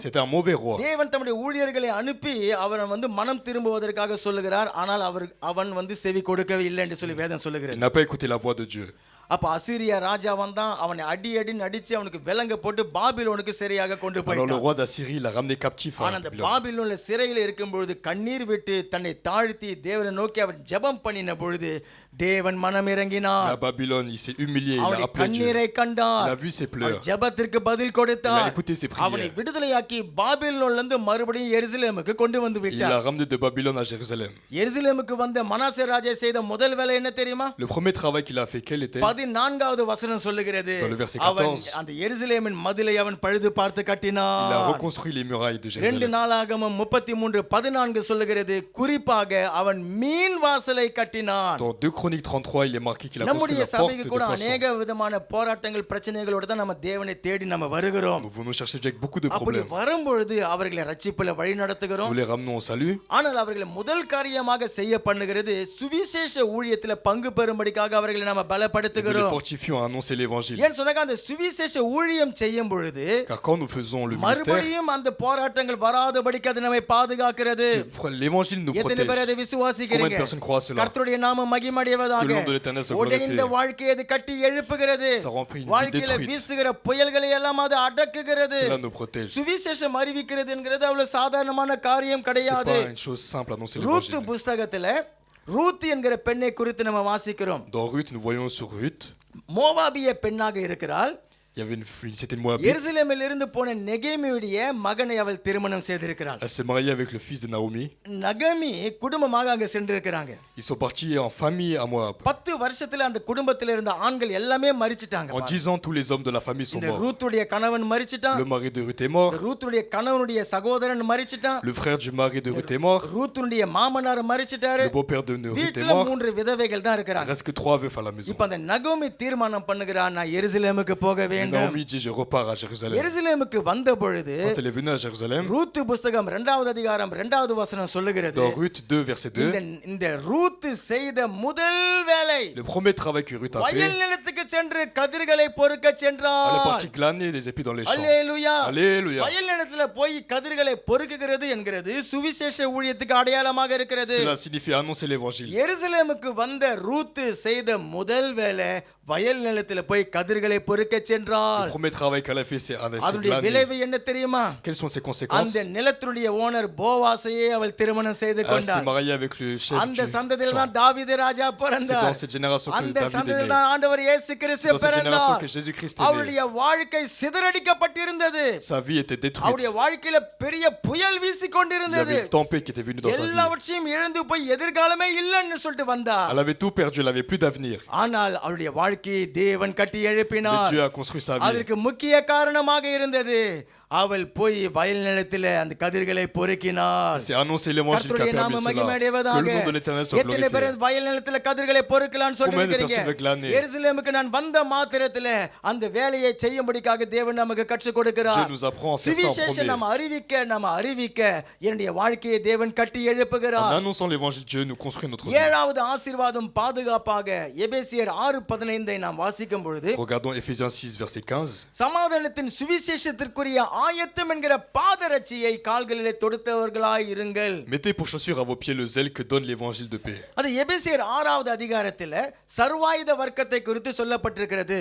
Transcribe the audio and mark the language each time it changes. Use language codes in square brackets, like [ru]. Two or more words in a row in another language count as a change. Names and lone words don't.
[fr] c'était un mauvais roi. [ta] தேவன் தம்முடைய ஊழியர்களை அனுப்பி அவன் மனம் திரும்புவதற்காக சொல்லுகிறார். ஆனால் அவன் செவி கொடுக்கவே இல்லை என்று சொல்லி வேதம் [fr] Il [ta] சொல்லுகிறது. [fr] n'a pas écouté la voix de Dieu. [ta] அப்ப அசீரியா ராஜா வந்தான், அவனை அடி நடிச்சு அவனுக்கு விலங்க போட்டு பாபிலோனுக்கு சிறையாக கொண்டு [fr] Alors le [ta] போயிட்டான். [fr] roi d'Assyrie l'a ramené captif à [ta] ஆனா அந்த [fr] Babylone. [ta] பாபிலோன்ல சிறையில் இருக்கும் பொழுது கண்ணீர் விட்டு தன்னை தாழ்த்தி தேவனை நோக்கி அவன் ஜெபம் பண்ணின பொழுது தேவன் மனம் இறங்கினார். [fr] À Babylone, il s'est humilié, il a [ta] அவனுடைய [fr] appelé Dieu. [ta] கண்ணீரை கண்டார். [fr] Il a vu ses pleurs. [ta] அவன் ஜெபத்திற்கு பதில் [fr] Il a [ta] கொடுத்தார். [fr] écouté ses prières. [ta] அவனை விடுதலையாக்கி பாபிலோன்ல இருந்து மறுபடியும் எருசலேமுக்கு கொண்டு வந்து [fr] Il l'a [ta] விட்டார். [fr] ramené de Babylone à Jérusalem. [ta] எருசலேமுக்கு வந்த மனாசே ராஜா செய்த முதல் வேலை என்ன தெரியுமா? [fr] Le premier travail qu'il a fait, quel était? [ta] 14வது வசனம் சொல்லுகிறது, [fr] Dans le verset [ta] அவன் [fr] 14. [ta] அந்த எருசலேமின் மதிலை அவன் பழுது பார்த்து [fr] Il a [ta] கட்டினான். [fr] reconstruit les murailles de [ta] 2 [fr] Jérusalem. [ta] நாளாகமம் 33:14 சொல்லுகிறது, குறிப்பாக அவன் மீன் வாசலை கட்டினான். [fr] Dans 2 Chroniques 33, il est marqué qu'il a construit [ta] நம்முடைய [fr] la porte [ta] சபைக்கு [fr] de [ta] கூட [fr] poisson. [ta] அநேக விதமான போராட்டங்கள் பிரச்சனைகளோட தான் நம்ம தேவனை தேடி நம்ம வருகிறோம். [fr] Nous venons chercher Dieu avec beaucoup de [ta] அப்படி [fr] problèmes. [ta] வரும்பொழுது அவர்களை ரட்சிப்புல வழி நடத்துகிறோம். [fr] Nous les ramenons au salut. [ta] ஆனால் அவர்களை முதல் காரியமாக செய்ய பண்ணுகிறது சுவிசேஷ ஊழியத்துல பங்கு பெறும்படிக்காக அவர்களை நம்ம [fr] Nous les [ta] பலப்படுத்துகிறோம். [fr] fortifions à annoncer l'évangile. [ta] ஏன் சொன்னாக்க அந்த சுவிசேஷ ஊழியம் செய்யும் பொழுது [fr] Car quand nous faisons le ministère, [ta] மறுபடியும் அந்த போராட்டங்கள் வராதபடிக்கு அது நம்மை பாதுகாக்கிறது. [fr] l'évangile nous [ta] எத்தனை பேர் அதை [fr] protège. Combien [ta] விசுவாசிக்கிறீங்க? [fr] de personnes croient cela? [ta] கர்த்தருடைய நாமம் மகிமையடைவதாக. [fr] Que le nom de l'Éternel soit [ta] உடைந்த [fr] glorifié. [ta] வாழ்க்கையை அது கட்டி எழுப்புகிறது. [fr] Ça remplit une vie [ta] வாழ்க்கையில [fr] détruite. [ta] வீசுகிற புயல்களை எல்லாம் அது அடக்குகிறது. [fr] Cela nous protège. [ta] சுவிசேஷம் அறிவிக்கிறது என்கிறது அவ்வளவு சாதாரணமான காரியம் [fr] C'est [ta] கிடையாது. [fr] pas une chose simple annoncer [ta] ரூத் [fr] l'évangile. [ta] புஸ்தகத்துல ரூத் என்கிற பெண்ணை குறித்து நம்ம வாசிக்கிறோம். [fr] Dans Ruth, nous voyons sur Ruth, [ta] மோவாபிய பெண்ணாக இருக்கிறாள். [fr] il y avait c'était une Moabite. [ta] எருசலேமில் இருந்து போன நெகேமியுடைய மகனை அவள் திருமணம் செய்திருக்கிறாள். [fr] Elle s'est mariée avec le fils de Naomi. [ta] நகமி குடும்பமாக அங்க சென்றிருக்கிறாங்க. [fr] Ils sont partis en famille à Moab. [ta] 10 வருஷத்துல அந்த குடும்பத்துல இருந்த ஆண்கள் எல்லாமே மரிச்சிட்டாங்க. [fr] En 10 ans, tous les hommes de la famille sont [ta] இந்த [fr] morts. [ta] ரூத்துடைய கணவன் மரிச்சிட்டான். [fr] Le mari de Ruth est mort. [ta] ரூத்துடைய கணவனுடைய சகோதரன் மரிச்சிட்டான். [fr] Le frère du mari de Ruth est mort. [ta] ரூத்துடைய மாமனார் மரிச்சிட்டாரு. [fr] Le beau-père de Ruth est [ta] வீட்டுல [fr] mort. [ta] 3 விதவைகள் தான் [fr] Il [ta] இருக்கிறாங்க. [fr] reste que 3 veufs à la maison. [ta] இப்ப அந்த நகோமி தீர்மானம் பண்ணுகிறான், நான் எருசலேமுக்கு போக [fr] Et [ta] வேண்டும். [fr] Naomi dit, je repars à Jérusalem. [ta] எருசலேமுக்கு வந்த பொழுது [fr] Quand elle est venue à Jérusalem, [ta] ரூத் புஸ்தகம் 2வது அதிகாரம் 2வது வசனம் சொல்லுகிறது, [fr] dans Ruth 2, verset 2, [ta] இந்த ரூத் செய்த முதல் வேலை [fr] le premier travail que Ruth a fait, [ta] வயல் நிலத்துக்கு சென்று கதிர்களை பொறுக்க [fr] elle est [ta] சென்றாள். [fr] partie glaner des épis dans les champs. [ta] அல்லேலூயா. [fr] Alléluia. [ta] வயல் நிலத்துல போய் கதிர்களை பொறுக்குகிறது என்கிறது சுவிசேஷ ஊழியத்துக்கு அடையாளமாக இருக்கிறது. [fr] Cela signifie annoncer l'évangile. [ta] எருசலேமுக்கு வந்த ரூத் செய்த முதல் வேலை வயல் நிலத்துல போய் கதிர்களை பொறுக்க [fr] Le [ta] சென்றாள். [fr] premier travail qu'elle a fait, c'est [ta] அதனுடைய [fr] glaner. [ta] விளைவு என்ன தெரியுமா? [fr] Quelles sont ses conséquences? [ta] அந்த நிலத்தினுடைய ஓனர் போவாசையே அவள் திருமணம் செய்து [fr] Elle s'est [ta] கொண்டாள். [fr] mariée avec le chef [ta] அந்த [fr] du [ta] சந்ததியில [fr] champ. [ta] தான் தாவீது ராஜா [fr] C'est [ta] பிறந்தார். [fr] dans cette génération que [ta] அந்த [fr] David est [ta] சந்ததியில [fr] né. [ta] தான் ஆண்டவர் இயேசு கிறிஸ்து [fr] C'est dans cette génération [ta] பிறந்தார். [fr] que Jésus-Christ est né. [ta] அவருடைய வாழ்க்கை சிதறடிக்கப்பட்டிருந்தது. [fr] Sa vie était détruite. [ta] அவருடைய வாழ்க்கையில பெரிய புயல் [fr] Il y [ta] வீசிக்கொண்டிருந்தது. [fr] avait une tempête qui était venue dans sa vie. [ta] எல்லாவற்றையும் இழந்து போய் எதிர்காலமே இல்லைன்னு சொல்லிட்டு வந்தார். [fr] Elle avait tout perdu, elle avait plus d'avenir. [ta] ஆனால் அவருடைய வாழ்க்கையை தேவன் கட்டி [fr] Mais [ta] எழுப்பினார். [fr] Dieu a construit sa vie. [ta] அதற்கு முக்கிய காரணமாக இருந்தது, அவள் போய் வயல் நிலத்திலே அந்த கதிர்களை பொறுக்கினாள். [fr] C'est annoncer l'évangile qui a [ta] கர்த்தருடைய [fr] permis [ta] நாம [fr] cela. [ta] மகிமையடைவதாக. [fr] Que le nom de l'Éternel soit [ta] எத்தனை பேர் [fr] glorifié. [ta] வயல் நிலத்திலே கதிர்களை பொறுக்கலாம்னு [fr] Combien de [ta] சொல்லிருக்கீங்க? [fr] personnes veulent glaner? [ta] எருசலேமுக்கு நான் வந்த மாத்திரத்திலே அந்த வேலையை செய்யும்படிக்காக தேவன் நமக்கு கற்றுக் கொடுக்கிறார். [fr] Dieu nous apprend à faire ça en [ta] சுவிசேஷம் [fr] premier. [ta] நம்ம அறிவிக்க என்னுடைய வாழ்க்கையை தேவன் கட்டி [fr] En [ta] எழுப்புகிறார். [fr] annonçant l'évangile, Dieu nous construit notre vie. [ta] 7வது ஆசீர்வாதம் பாதுகாப்பாக எபேசியர் 6:15 நாம் வாசிக்கும் பொழுது, [fr] Regardons Éphésiens 6, verset 15. [ta] சமாதானத்தின் சுவிசேஷத்திற்குரிய ஆயத்தம் என்கிற பாதரட்சியை கால்களிலே தொடுத்தவர்களாய் இருங்கள். [fr] Mettez pour chaussure à vos pieds le zèle que donne l'évangile de paix. [ta] அது எபேசியர் 6வது அதிகாரத்துல சர்வாயுத வர்க்கத்தை குறித்து சொல்லப்பட்டிருக்கிறது.